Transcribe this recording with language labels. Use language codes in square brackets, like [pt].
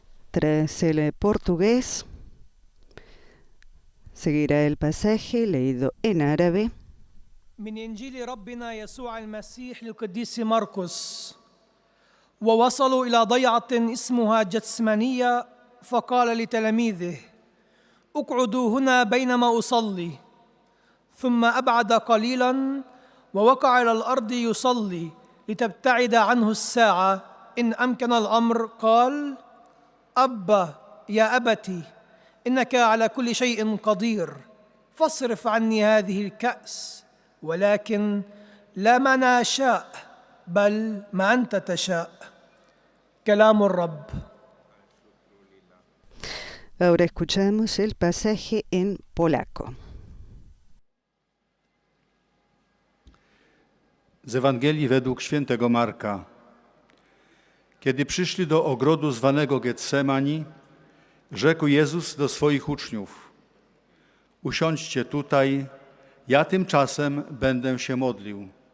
[es] Tras el portugués, seguirá el pasaje leído en árabe. [ar] من إنجيل ربنا يسوع المسيح للقديس مرقس. ووصلوا إلى ضيعة اسمها جتسمانية، فقال لتلاميذه: اقعدوا هنا بينما أصلي. ثم أبعد قليلا ووقع على الأرض يصلي لتبتعد عنه الساعة، إن أمكن الأمر. قال: أبا يا أبتي، إنك على كل شيء قدير، فاصرف عني هذه الكأس، ولكن لا ما أنا أشاء بل ما أنت تشاء. كلام الرب. [es] Ahora escuchamos el pasaje en polaco. [pl] Z Ewangelii według świętego Marka. Kiedy przyszli do ogrodu zwanego Getsemani, rzekł Jezus do swoich uczniów: usiądźcie tutaj, ja tymczasem będę się modlił.